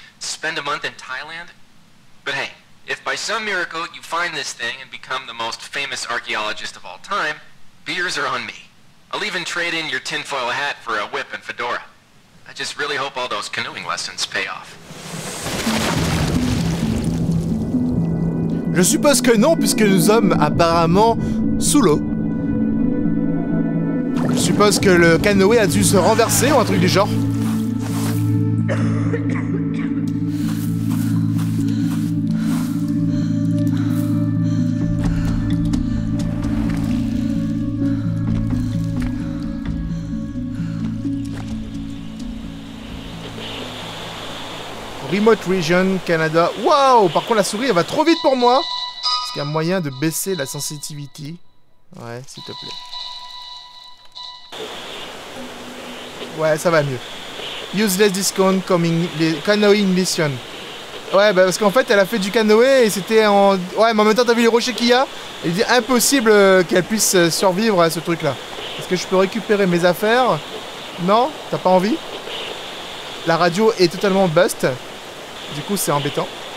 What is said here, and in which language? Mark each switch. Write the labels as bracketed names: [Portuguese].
[English] Spend a month in Thailand? But hey, if by some miracle you find this thing and become the most famous archaeologist of all time, beers are on me. I'll even trade in your tinfoil hat for a whip and fedora. I just really hope all those canoeing lessons pay off. [French] Je suppose que non, puisque nous sommes apparemment sous l'eau. Je suppose que le canoë a dû se renverser ou un truc du genre. Remote Region, Canada. Waouh! Par contre, la souris, elle va trop vite pour moi. Est-ce qu'il y a moyen de baisser la sensitivity? Ouais, s'il te plaît. Ouais, ça va mieux. [English] Useless discount canoeing mission. [French] Ouais, bah parce qu'en fait, elle a fait du canoë et c'était en... Ouais, mais en même temps, t'as vu les rochers qu'il y a? Il dit impossible qu'elle puisse survivre à ce truc-là. Est-ce que je peux récupérer mes affaires? Non? T'as pas envie? La radio est totalement bust. Du coup, c'est embêtant.